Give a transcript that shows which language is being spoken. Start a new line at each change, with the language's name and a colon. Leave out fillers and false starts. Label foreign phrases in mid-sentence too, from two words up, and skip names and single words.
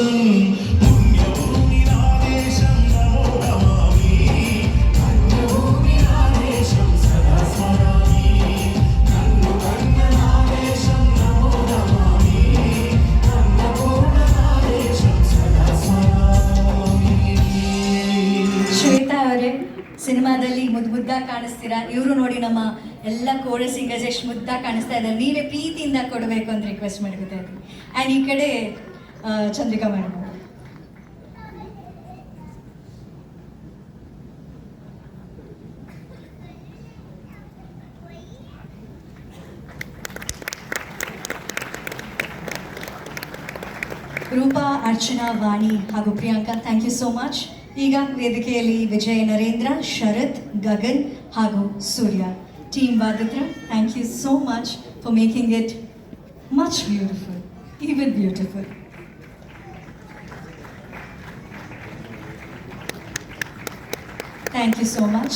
Telugu: పుణ్యభూమి నా దేశం నమో నమామి పుణ్యభూమి నా దేశం సదా స్మరామి నన్ను కన్న నా దేశం నమో నమామి అన్నపూర్ణ నా దేశం సదా స్మరామి.
Kannada: ಶ್ವೇತಾ ಅವರೇ, ಸಿನಿಮಾದಲ್ಲಿ ಮುದ್ದಾಗಿ ಕಾಣಿಸ್ತೀರಾ. ಇವರು ನೋಡಿ ನಮ್ಮ ಎಲ್ಲ ಕೋಡ ಸಿಂಗರ್ಸ್ ಎಷ್ಟು ಮುದ್ದಾಗಿ ಕಾಣಿಸ್ತಾ ಇದ್ದಾರೆ. ನೀವೇ ಪ್ರೀತಿಯಿಂದ ಕೊಡಬೇಕು ಅಂತ ರಿಕ್ವೆಸ್ಟ್ ಮಾಡ್ಕೊತಾ ಇದ್ದೀನಿ. ಆ್ಯಂಡ್ ಈ ಕಡೆ ಚಂದ್ರಿಕಾ ಮೇಡಮ್. ರೂಪಾ, ಅರ್ಚನಾ, ವಾಣಿ ಹಾಗೂ ಪ್ರಿಯಾಂಕಾ,
English: thank you so much.
Kannada: ಈಗ ವೇದಿಕೆಯಲ್ಲಿ ವಿಜಯ್, ನರೇಂದ್ರ, ಶರತ್, ಗಗನ್ ಹಾಗೂ ಸೂರ್ಯ. ಟೀಮ್ ವಾದಿತ್ರ,
English: Thank you so much for making it much beautiful, even beautiful. Thank you so much.